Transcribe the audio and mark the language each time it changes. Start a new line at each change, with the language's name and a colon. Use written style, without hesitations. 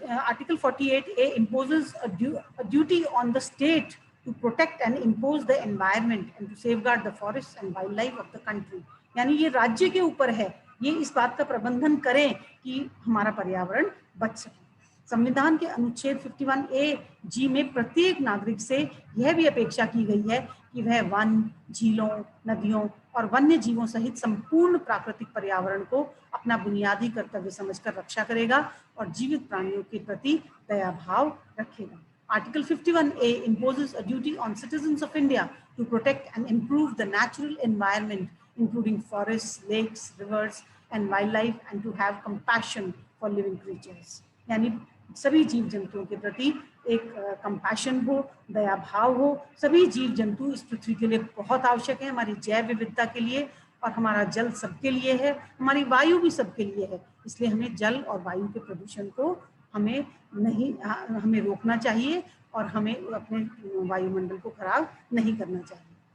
English: Article 48A imposes a duty on the state to protect and impose the environment and to safeguard the forests and wildlife of the country.
Hindi: यानी ये राज्य के ऊपर है, ये इस बात का प्रबंधन करें कि हमारा पर्यावरण बच सके। संविधान के अनुच्छेद 51A(G) में प्रत्येक नागरिक से यह भी अपेक्षा की गई है कि वह वन, झीलों, नदियों और वन्य जीवों सहित संपूर्ण प्राकृतिक पर्यावरण को अपना बुनियादी कर्तव्य समझकर रक्षा करेगा और जीवित प्राणियों के प्रति दया भाव रखेगा।
English: Article 51A imposes a duty on citizens of India to protect and improve the natural environment, including forests, lakes, rivers, and wildlife, and to have compassion for living creatures.
Hindi: यानी सभी जीव जंतुओं के प्रति एक कंपैशन हो, दया भाव हो। सभी जीव जंतु इस पृथ्वी के लिए बहुत आवश्यक है, हमारी जैव विविधता के लिए, और हमारा जल सबके लिए है, हमारी वायु भी सबके लिए है। इसलिए हमें जल और वायु के प्रदूषण को हमें रोकना चाहिए और हमें अपने वायुमंडल को खराब नहीं करना चाहिए।